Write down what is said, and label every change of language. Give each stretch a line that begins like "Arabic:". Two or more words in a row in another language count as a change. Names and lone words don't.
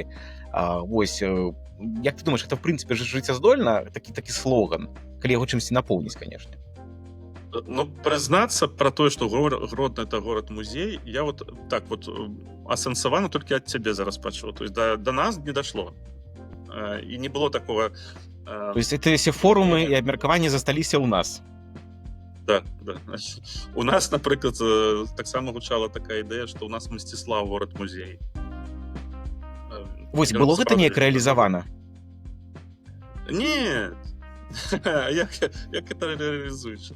Belarusian: Вось, як ты думаеш, гэта в прынцыпе жыццяздольна, такі слоган, калі яго чымсьці напоўніць, канешне? Ну, прызнацца пра тое, што Гродно — это горад-музей, я
Russian: вот так вот
Belarusian: асэнсавана толькі ад цябе зараз пачуў.
Russian: То есть
Belarusian: да нас не дашло.
Russian: І не было такого... То есть это все форумы
Belarusian: і абмеркаванні засталіся ў нас. Да. У нас, напрыклад, таксама гучала такая ідэя, што ў нас Мсціслаў горад-музей. Вось, было гэта неяк рэалізавана? Нет. Як это реалізуеш?